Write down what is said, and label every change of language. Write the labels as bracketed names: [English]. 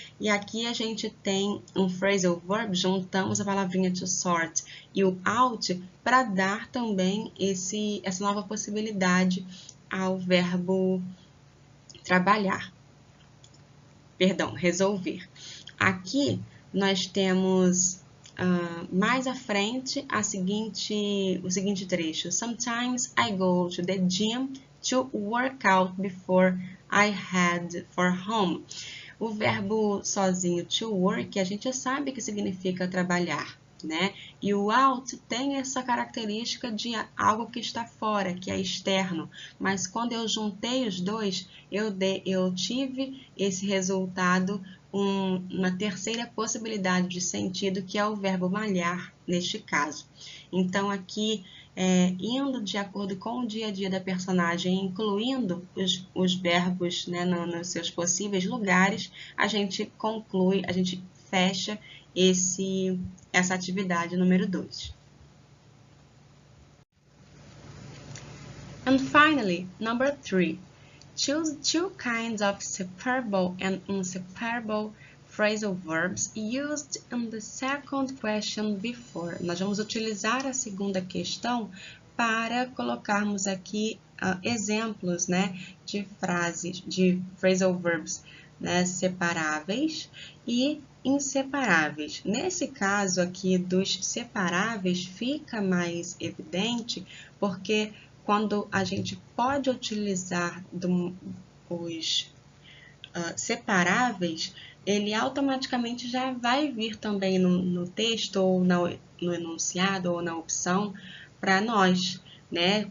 [Portuguese] E aqui a gente tem um phrasal verb, juntamos a palavrinha to sort e o out para dar também essa nova possibilidade ao verbo trabalhar. Perdão, resolver. Aqui nós temos mais à frente o seguinte trecho. [English] Sometimes I go to the gym to work out before I head for home. [Portuguese] O verbo sozinho to work, a gente sabe que significa trabalhar, né? E o out tem essa característica de algo que está fora, que é externo. Mas quando eu juntei os dois, eu tive esse resultado, uma terceira possibilidade de sentido, que é o verbo malhar, neste caso. Então, aqui, indo de acordo com o dia a dia da personagem, incluindo os verbos, né, nos seus possíveis lugares, a gente conclui, a gente fecha essa atividade número 2. [English] And finally, number 3. Choose two kinds of separable and inseparable phrasal verbs used in the second question before. [Portuguese] Nós vamos utilizar a segunda questão para colocarmos aqui exemplos, né, de frases, de phrasal verbs, né, separáveis e inseparáveis. Nesse caso aqui dos separáveis fica mais evidente porque quando a gente pode utilizar os separáveis, ele automaticamente já vai vir também no texto ou no enunciado ou na opção para nós, né?